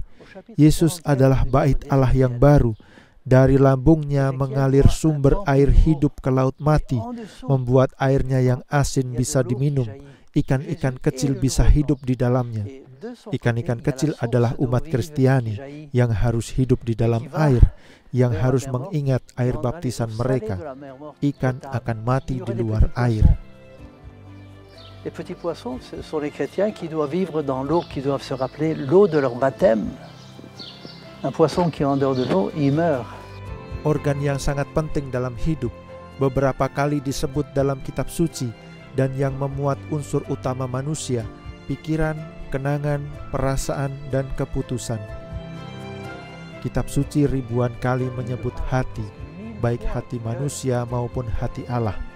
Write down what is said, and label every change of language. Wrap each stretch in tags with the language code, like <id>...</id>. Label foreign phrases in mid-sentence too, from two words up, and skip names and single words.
<id>Yesus adalah bait Allah yang baru. Dari lambungnya mengalir sumber air hidup ke laut mati, membuat airnya yang asin bisa diminum. Ikan-ikan kecil bisa hidup di dalamnya. Ikan-ikan kecil adalah umat Kristiani yang harus hidup di dalam air, yang harus mengingat air baptisan mereka. Ikan akan mati di luar air.</id> <fr>Les petits poissons, ce sont les chrétiens qui doivent vivre dans l'eau, qui doivent se rappeler l'eau de leur baptême. Un poisson qui est en dehors de l'eau, il meurt.</fr> <id>Organ yang sangat penting dalam hidup, beberapa kali disebut dalam kitab suci, dan yang memuat unsur utama manusia, pikiran, kenangan, perasaan, dan keputusan. Kitab suci ribuan kali menyebut hati, baik hati manusia maupun hati Allah.</id>